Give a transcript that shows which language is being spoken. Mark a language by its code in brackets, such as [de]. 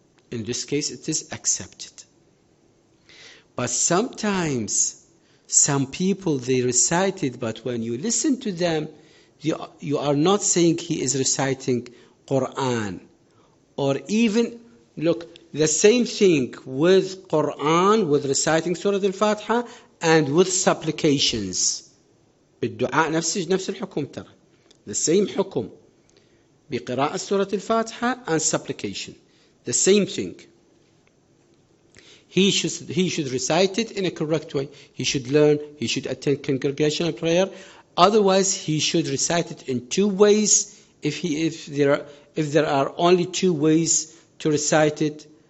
[en] In this case, it is accepted. But sometimes, some people, they recite it, but when you listen to them, you are not saying he is reciting Quran. Or even, look, the same thing with Quran, with reciting Surah Al-Fatiha, and with supplications. [ar] بالدعاء نفس الحكم ترى. [en] The same حكم. [ar] بقراءة سورة الفاتحة [en] and supplication. The same thing. He should recite it in a correct way. He should learn. He should attend congregational prayer. Otherwise, he should recite it in 2 ways. If there are only 2 ways to recite it.